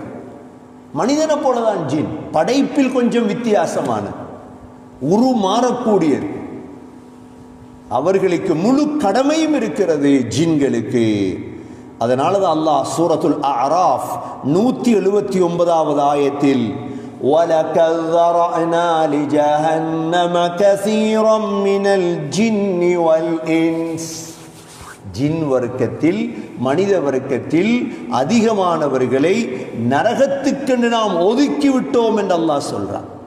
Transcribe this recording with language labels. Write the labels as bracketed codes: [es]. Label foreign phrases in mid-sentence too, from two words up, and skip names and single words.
[ta] மனிதனை போலதான் ஜின், படைப்பில் கொஞ்சம் வித்தியாசமான, உருமாறக்கூடியது. அவர்களுக்கு முழு கடமையும் இருக்கிறது ஜின்களுக்கு. அதனாலதான் அல்லாஹ் சூரத்துல் அஅராஃப் 179வது ஆயத்தில், [ar] وَلَقَدْ ذَرَأْنَا لِجَهَنَّمَ كَثِيرًا مِنَ الْجِنِّ وَالْإِنسِ, [ta] ஜின் வர்க்கத்தில் மனித வர்க்கத்தில் அதிகமானவர்களை நரகத்துக்கென்று நாம் ஒதுக்கி விட்டோம் என்று அல்லாஹ் சொல்றான்.